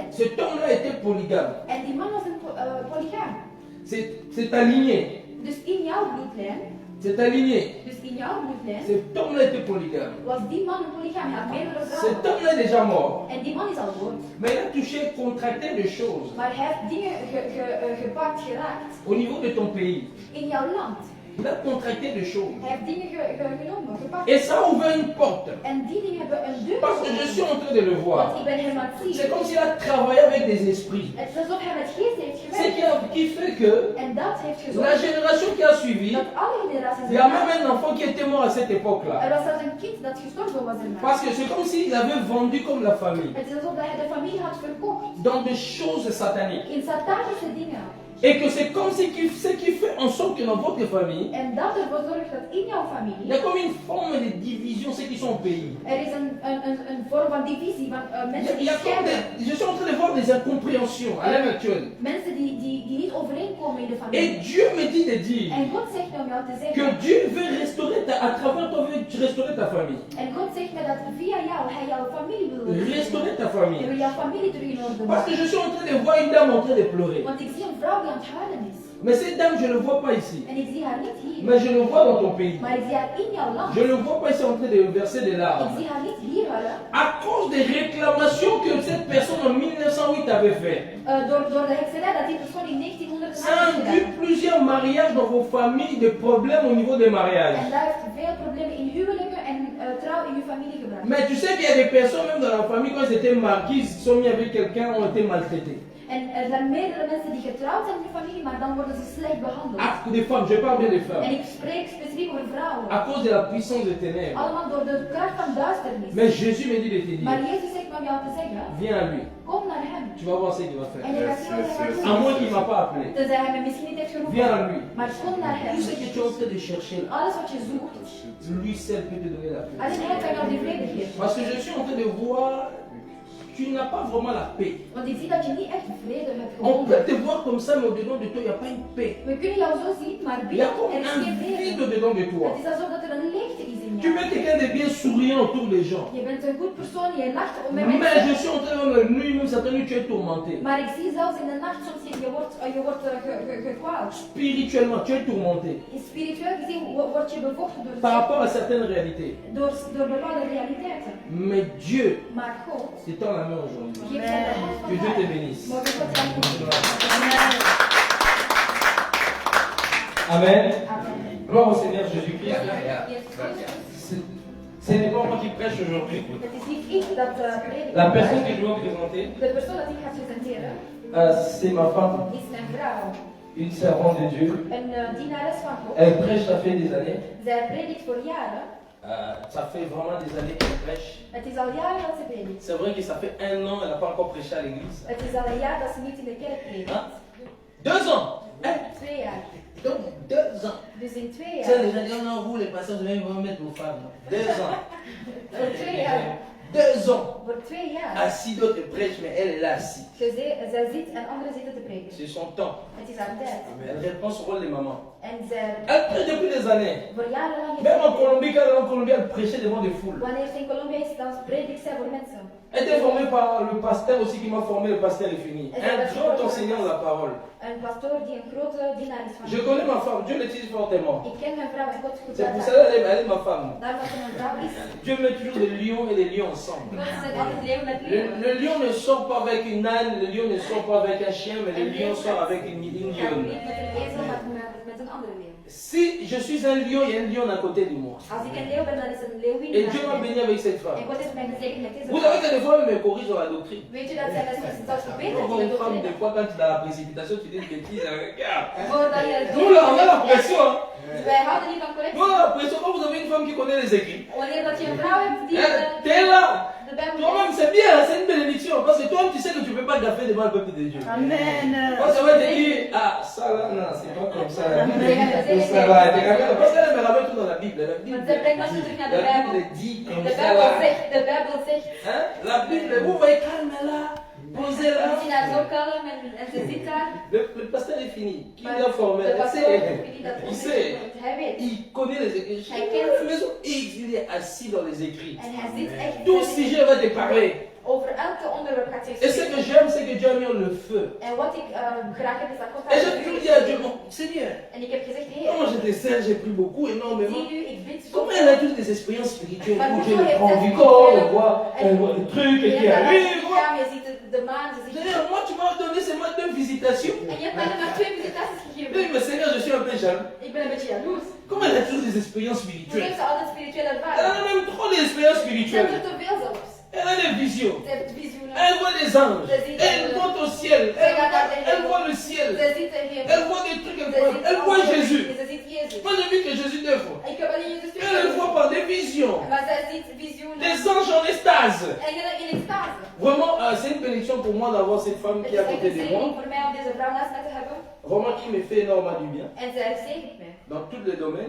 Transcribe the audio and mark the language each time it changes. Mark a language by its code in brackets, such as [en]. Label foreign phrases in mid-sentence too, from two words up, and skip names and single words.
[fr] Cet homme-là était polygame. [nl] En die man was een polygaam. [fr] C'est ta lignée. [nl] Dus in jouw bloedlijn, [fr] C'est ta lignée. [nl] dus in jouw bloedlijn, [fr] Cet homme-là était polygame. [nl] was die man een polygaam. Hij had meerdere [fr] Cet [nl] vrouwen. [fr] homme-là est déjà mort. [nl] En die man is al dood. [fr] Mais il a touché, contracté des choses [nl] Maar hij heeft dingen gepakt, geraakt. [fr] au niveau de ton pays. [nl] In jouw land. [fr] Il a contracté des choses. [nl] Hij heeft dingen genomen, gepakt. [fr] Et ça a ouvert une porte. [nl] En die dingen hebben een deur [fr] Parce que je suis [nl] geopend. [fr] en train de le [nl] Want [fr] voir. [nl] ik ben hem aan het zien. [fr] C'est comme s'il a travaillé avec des esprits. [nl] Het is alsof hij met geest heeft [fr] Ce [nl] gewerkt. [fr] qui fait que [nl] En dat heeft [fr] la [nl] gezorgd [fr] génération qui a suivi, [nl] dat alle generaties [fr] il y a même un enfant qui était mort à cette [nl] Er [fr] époque-là. [nl] was zelfs een kind dat gestorven was in mij. [fr] Parce que c'est comme s'il avait vendu comme la famille [nl] Het is alsof hij de familie had verkocht. [fr] dans des choses sataniques. [nl] In satanische dingen. [fr] Et que c'est comme ce qui fait en sorte que dans votre famille, [nl] En dat ervoor zorgt dat in jouw [fr] il y [nl] familie [fr] a comme une forme de division, ceux qui sont au pays. [nl] er is een vorm van divisie van mensen [fr] Il [nl] die [fr] y a comme [nl] scheiden. [fr] je suis en train de voir des incompréhensions à l'heure actuelle. [nl] Mensen die niet overeenkomen in de [fr] Et [nl] familie. [fr] Dieu me dit de dire [nl] En God zegt om jou te [fr] que [nl] zeggen. [fr] Dieu veut restaurer à travers toi, veut restaurer ta famille. [nl] En God zegt me dat via jou hij jouw familie wil [fr] Restaurer ta [nl] Hij [fr] famille. [nl] wil jouw familie terug in orde [fr] Parce que [nl] maken. [fr] je suis en train de voir une dame en train de pleurer. [nl] Want ik zie een vrouw die aan het huilen is. [fr] Mais cette dame, je ne le vois pas ici. [nl] En ik zie haar niet hier. [fr] Mais je le vois dans ton pays. [nl] Maar ik zie haar in jouw land. [fr] Je ne le vois pas ici en train de verser des [nl] Ik [fr] larmes. [nl] zie haar niet hier huilen. [fr] À cause des réclamations que cette personne en 1908 avait fait. [nl] Door de hekserij dat die persoon in 1900 [fr] Ça a vu plusieurs mariages dans vos familles, des problèmes au niveau des mariages. [nl] En daar heeft veel problemen in huwelijken en trouw in uw familie gebracht. [fr] Mais tu sais qu'il y a des personnes, même dans la famille, quand ils étaient mariés, ils se sont mis avec quelqu'un, ont été maltraités. [nl] En er zijn meerdere mensen die getrouwd zijn in de familie, maar dan worden ze slecht behandeld. [fr] Ah, des femmes, je parle bien des [nl] En [fr] femmes. [nl] ik spreek specifiek over vrouwen. [fr] À cause de la puissance des ténèbres. [nl] Allemaal door de kracht van duisternis. [fr] Mais Jésus me dit de te [nl] Maar [fr] dire, [nl] Jezus zegt me om jou te zeggen, [fr] viens à lui. [nl] kom naar hem. [fr] Tu vas voir ce qu'il va [nl] En [fr] faire. [nl] je gaat zien wat hij [fr] À [nl] gaat [fr] moins [nl] doen. [fr] qu'il ne m'a pas appelé. [nl] Tenzij hij me misschien niet heeft [fr] Viens à [nl] geroepen. [fr] lui. [nl] Maar kom naar hem. [fr] Tout ce que tu es en train de chercher là, [nl] Alles wat je zoekt, [fr] lui seul peut te donner la paix. [nl] alleen hij kan jou die vrede geven. [fr] Parce que je suis en train de voir, tu n'as pas vraiment la paix. [nl] Want ik zie dat je niet echt vrede hebt [fr] On peut [nl] gevonden. [fr] te voir comme ça, mais au-dedans de toi, il n'y a pas une paix. [nl] We kunnen jou zo zien, maar [fr] Il y a [nl] binnen [fr] comme [nl] er is [fr] un [nl] geen [fr] vide [nl] vrede. [fr] au-dedans de toi. [nl] Het is alsof dat er een leegte is in [fr] Tu [nl] jou. [fr] es quelqu'un de bien souriant autour des gens. [nl] Je bent een goed persoon, je lacht om met [fr] Mais je [nl] mensen. [fr] suis en train de voir la nuit, même certaines nuits, tu es tourmenté. [nl] Maar ik zie zelfs in de nacht soms je wordt gekwaald. [fr] Spirituellement, tu es tourmenté. [nl] Spiritueel gezien word je bevochten [fr] Par rapport à certaines réalités. [nl] door bepaalde realiteiten. [fr] Mais Dieu, [nl] Maar God [fr] c'est dans la main aujourd'hui. [nl] geeft aan de hand [fr] Que [nl] van [fr] Dieu te [nl] God. [fr] bénisse. [nl] Mogen God jou bemoedigen. [fr] Amen. [nl] Amen. [fr] Gloire au Seigneur Jésus-Christ. [nl] Jezus Christus. [fr] Ce n'est pas moi qui prêche aujourd'hui. [nl] Het is niet ik dat predik. [fr] La personne que je dois présenter, [nl] De persoon dat ik ga presenteren [fr] c'est ma femme, [nl] is mijn vrouw. [fr] une servante de Dieu. [nl] Een dienares van God. [fr] Elle prêche, ça fait des années. [nl] Zij predikt voor jaren. [fr] Ça fait vraiment des années qu'elle prêche. [nl] Het is al jaren dat ze predikt. [fr] C'est vrai que ça fait 1 an, elle n'a pas encore prêché à l'église. [nl] Het is al een jaar dat ze niet in de kerk predikt. [fr] Hein? 2 ans. Hein? [nl] 2 jaar. [fr] Donc 2 ans. [nl] Dus in 2 [fr] Ça, [nl] jaar. [fr] les gens disent, oh non, vous les pasteurs, vous allez vous mettre vos femmes. 2 ans. [nl] Voor 2 jaar. [fr] 2 ans. [nl] Voor 2 jaar. [fr] Assis, d'autres prêchent, mais elle est là assise. [nl] Zij zit en anderen zitten te prediken. [fr] C'est son temps. [nl] Het is haar tijd. [fr] Elle répond son rôle de maman. [nl] En zij [fr] Elle prêche depuis des années. [nl] voor jarenlang [fr] Même en [nl] is [fr] Colombie, quand elle est en Colombie, elle prêchait devant des foules. [nl] wanneer ze in Colombia is, dan predikt zij voor mensen. [fr] Elle était formée par le pasteur aussi qui m'a formé, le pasteur est fini. Un grand enseignant de la parole. [nl] Een pastoor die een grote dienaar is van [fr] Je connais ma femme, Dieu l'utilise fortement. [nl] Ik ken mijn vrouw en God goed [fr] C'est pour [nl] uit. [fr] cela qu'elle est ma femme. [nl] Daarom dat ze mijn vrouw is. [fr] Dieu met toujours des lions et des lions ensemble. [nl] God zet altijd leeuw met [fr] Le, [nl] leeuw. [fr] le lion ne sort pas avec une âne, le lion ne sort pas avec un chien, mais le lion sort avec une [nl] Gaat [fr] lionne. [nl] niet met een ezel, maar met een andere leeuw. [fr] Si je suis un lion, il y a un lion à côté de moi. [nl] Als ik een leeuw ben, dan is er een leeuwin. [fr] Et Dieu m'a béni avec cette [nl] En [fr] femme. [nl] God heeft mij gezegend met deze [fr] Vous savez [nl] vrouw. [fr] que des fois, elle me corrige dans la doctrine. [nl] Weet je dat zij mij zelfs verbetert [fr] Quand [nl] in [fr] une [nl] de [fr] femme, des [nl] doctrine? [fr] fois, quand tu es dans la précipitation, tu dis des bêtises, elle regarde. [nl] Voordat je [fr] Nous, là, on a la pression. Hein. [nl] Wij houden niet van correctie. [fr] Nous, on a la pression. Quand vous avez une femme qui connaît les écrits, [nl] Wanneer dat je een vrouw hebt die [fr] t'es là. [nl] de Bijbel [fr] Toi-même, c'est bien, c'est une bénédiction. Parce que toi, tu sais que tu ne peux pas gaffer devant le peuple de Dieu. Amen. Parce que va te dire, ah, ça là, non, c'est pas comme ça. Là. Amen. Ça va, parce qu'elle me ramène tout dans la Bible. La Bible, [nl] Want zij brengt ons terug naar de [fr] la [nl] Bijbel. [fr] Bible dit comme [nl] De [fr] ça [nl] Bijbel [fr] là. [nl] zegt, de Bijbel zegt. [fr] Hein? La Bible, vous voyez, calme là, posez là. [nl] Je ziet haar zo kalm en ze zit daar. [fr] Le pasteur est fini. Qui [nl] Maar [fr] l'a formé? [nl] de [fr] Il [nl] pastoor, [fr] sait. [nl] wie die dat [fr] Il [nl] opzet, [fr] sait. [nl] hij weet. [fr] Il connaît les écrits. [nl] Hij kent. [fr] Maison X, il est assis dans les écrits. [nl] En hij zit echt. [fr] Tout sujet va te parler. [nl] Over elke onderwerp gaat hij [fr] Et ce que j'aime, c'est que Dieu a mis le feu. [nl] En wat ik graag heb is dat God [fr] Et j'ai [nl] haar [fr] toujours [nl] vuur [fr] dit à Dieu, [nl] geeft. [fr] mon Seigneur, [nl] En ik heb gezegd, [fr] comment [nl] Heer, [fr] je te sers, j'ai pris beaucoup, énormément. [nl] zie u, ik bid zo. [fr] Comment elle a toutes des expériences spirituelles [nl] Maar [fr] où [nl] hoezo [fr] Dieu le [nl] heeft [fr] prend [nl] zij [fr] du [nl] zoveel- [fr] corps, elle voit des trucs [nl] Je [fr] qui [nl] hebt daar [fr] arrivent. [nl] lichaam, je ziet de maan, je ziet... [fr] Seigneur, moi tu m'as donné seulement 2 visitations. [nl] En je hebt mij maar 2 visitaties [fr] Oui, [nl] gegeven. [fr] mais Seigneur, je suis un peu jaloux. [nl] Ik ben een beetje jaloers. [fr] Comment elle a toujours des expériences [nl] Hoe [fr] spirituelles? [nl] heeft ze altijd spirituele [fr] Elle [nl] ervaring? [fr] a même trop d'expériences [nl] Ze hebben [fr] spirituelles. [nl] er te veel zelfs. [fr] Elle a des visions. [nl] Ze heeft visioenen. [fr] Elle voit des anges. Elle monte au ciel. Elle voit le ciel. [nl] Ze ziet de Heer. [fr] Elle voit des trucs [nl] Ze [fr] incroyables. [nl] ziet [fr] Elle voit [nl] alles. [fr] Jésus. [nl] Ze ziet Jezus. [fr] Moi, j'ai vu que Jésus deux fois. [nl] Ik heb alleen Jezus [fr] Elle le voit par des visions. [nl] Maar zij ziet visioenen. [fr] Des anges en extase. [nl] Engelen in extase. [fr] Vraiment, c'est une bénédiction pour moi d'avoir cette femme [nl] Het [fr] qui [nl] is [fr] est à [nl] echt [fr] côté [nl] een [fr] de [nl] zegen [fr] moi. [nl] voor mij om deze vrouw naast mij te hebben. [fr] Vraiment, qui me fait énormément du bien. [nl] En zij zegent mij. [fr] Dans tous les domaines.